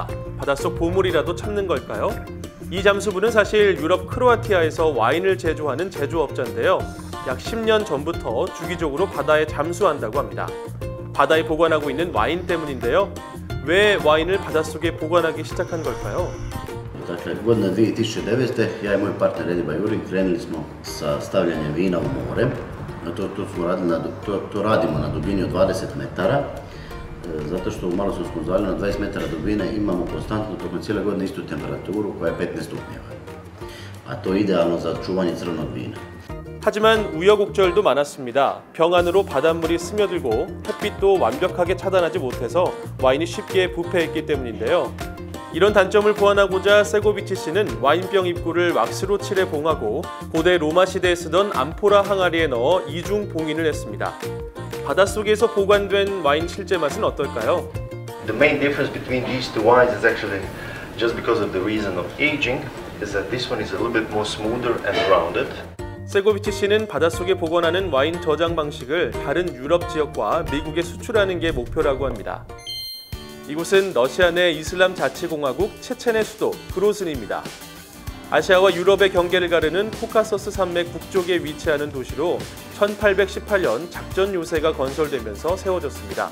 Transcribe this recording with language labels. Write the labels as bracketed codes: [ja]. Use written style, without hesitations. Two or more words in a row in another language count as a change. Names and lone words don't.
[ko] 바닷속 보물이라도 찾는 걸까요? 이 잠수부는 사실 유럽 크로아티아에서 와인을 제조하는 제조업자인데요. 약 10년 전부터 주기적으로 바다에 잠수한다고 합니다. 바다에 보관하고 있는 와인 때문인데요. 왜 와인을 바닷속에 보관하기 시작한 걸까요? [hr] Dakle, godine 2009. ja i moj partner Ediba Jurin krenuli smo sa stavljanjem vina u more. To radimo na dubini od 20 metara, zato što u Malostonskom zaljevu na 20 metara dubine imamo konstantno tokom cijele godine istu temperaturu koja je 15 stupnjeva. A to je idealno za čuvanje crvenog vina. [ko] 하지만 우여곡절도 많았습니다. 병 안으로 바닷물이 스며들고 햇빛도 완벽하게 차단하지 못해서 와인이 쉽게 부패했기 때문인데요. 이런 단점을 보완하고자 세고비치 씨는 와인병 입구를 왁스로 칠해 봉하고 고대 로마 시대에 쓰던 암포라 항아리에 넣어 이중 봉인을 했습니다. 바닷속에서 보관된 와인 실제 맛은 어떨까요? [en] The main difference between these two wines is actually just because of the reason of aging, is that this one is a little bit more smoother and rounded. [ko] 세고비치 씨는 바닷속에 보관하는 와인 저장 방식을 다른 유럽 지역과 미국에 수출하는 게 목표라고 합니다. 이곳은 러시아 내 이슬람 자치공화국 체첸의 수도 그로즈니입니다. 아시아와 유럽의 경계를 가르는 코카서스 산맥 북쪽에 위치하는 도시로 1818년 작전 요새가 건설되면서 세워졌습니다.